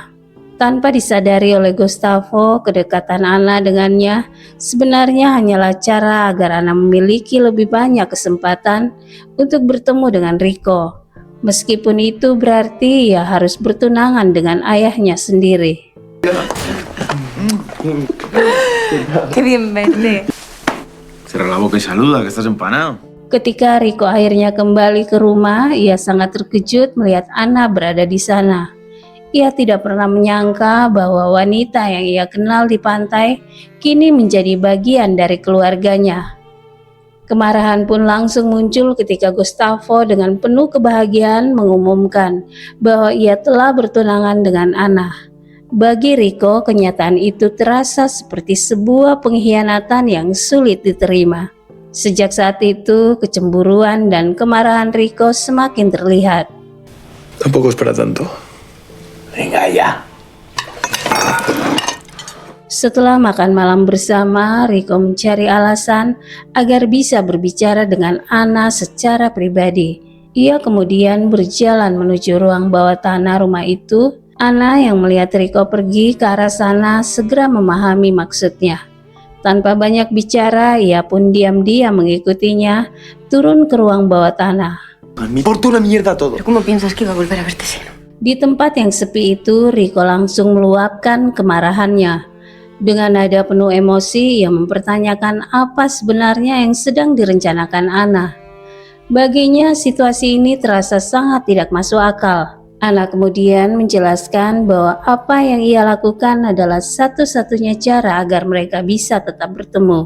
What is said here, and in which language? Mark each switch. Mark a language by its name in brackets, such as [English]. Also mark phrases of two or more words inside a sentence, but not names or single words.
[Indonesian] Tanpa disadari oleh Gustavo, kedekatan Anna dengannya sebenarnya hanyalah cara agar Anna memiliki lebih banyak kesempatan untuk bertemu dengan Rico. Meskipun itu berarti ia harus bertunangan dengan ayahnya sendiri. [Spanish] Qué bien verte. Cierra la boca y saluda, que estás empanado. [Indonesian] Ketika Rico akhirnya kembali ke rumah, ia sangat terkejut melihat Anna berada di sana. Ia tidak pernah menyangka bahwa wanita yang ia kenal di pantai kini menjadi bagian dari keluarganya. Kemarahan pun langsung muncul ketika Gustavo dengan penuh kebahagiaan mengumumkan bahwa ia telah bertunangan dengan Anna. Bagi Rico, kenyataan itu terasa seperti sebuah pengkhianatan yang sulit diterima. Sejak saat itu, kecemburuan dan kemarahan Rico semakin terlihat. [Spanish] Tampoco es para tanto. Venga ya. [Indonesian] Setelah makan malam bersama, Rico mencari alasan agar bisa berbicara dengan Anna secara pribadi. Ia kemudian berjalan menuju ruang bawah tanah rumah itu. Anna yang melihat Rico pergi ke arah sana segera memahami maksudnya. Tanpa banyak bicara, ia pun diam-diam mengikutinya turun ke ruang bawah tanah. [Spanish] Me importa una mierda todo. ¿Pero cómo piensas que iba a volver a verte si no? [Indonesian] Di tempat yang sepi itu, Rico langsung meluapkan kemarahannya. Dengan nada penuh emosi, ia mempertanyakan apa sebenarnya yang sedang direncanakan Anna. Baginya, situasi ini terasa sangat tidak masuk akal. Anna kemudian menjelaskan bahwa apa yang ia lakukan adalah satu-satunya cara agar mereka bisa tetap bertemu.